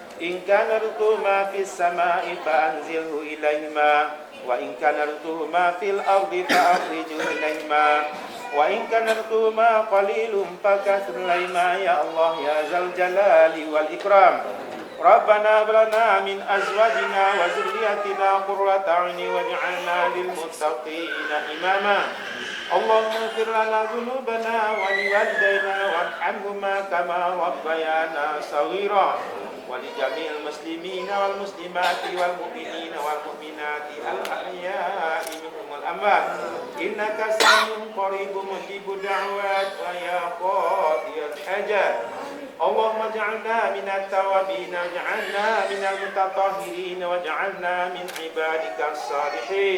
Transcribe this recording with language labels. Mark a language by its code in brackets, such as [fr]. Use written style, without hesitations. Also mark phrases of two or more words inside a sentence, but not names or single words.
[ar] إن كان رزقه ما في السماء فأنزله إليهما وإن كان رزقه ما في الأرض فأخرجه إليهما وإن كان رزقه ما قليل فكثر إليهما يا الله يا ذا الجلال والإكرام. ربنا هب لنا من أزواجنا وذرياتنا قرة أعين واجعلنا للمتقين إماما. اللهم اغفر لنا ذنوبنا ولوالدينا وارحمهما كما ربيانا صغيرا. ولجميع المسلمين والمسلمات والمؤمنين والمؤمنات الأحياء منهم والأموات إنك سميع قريب مجيب الدعوات ويا قاضي الحاجات. اللهم اجعلنا من التوابين واجعلنا من المتطهرين واجعلنا من عبادك الصالحين.